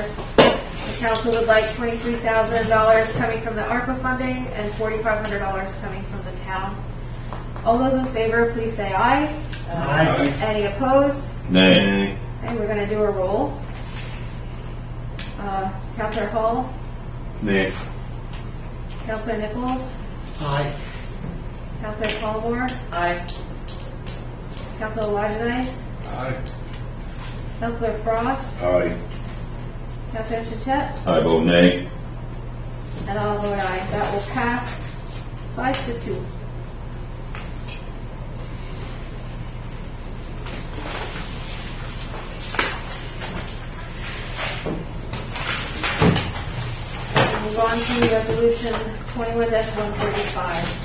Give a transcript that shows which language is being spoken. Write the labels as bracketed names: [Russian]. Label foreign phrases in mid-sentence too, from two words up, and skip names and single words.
[English] The council would like $23,000 coming from the ARPA funding and $4,500 coming from the town. All those in favor, please say aye. Aye. Any opposed? Nay. Okay, we're going to do a roll. Councilor Hall, Nay. Councilor Nichols, Aye. Councilor Palmore, Aye. Councilor Wagenai, Aye. Councilor Frost, Aye. Councilor Chachet, I vote nay. and I'll vote aye. That will pass 5-2. Move on to Resolution 21-135.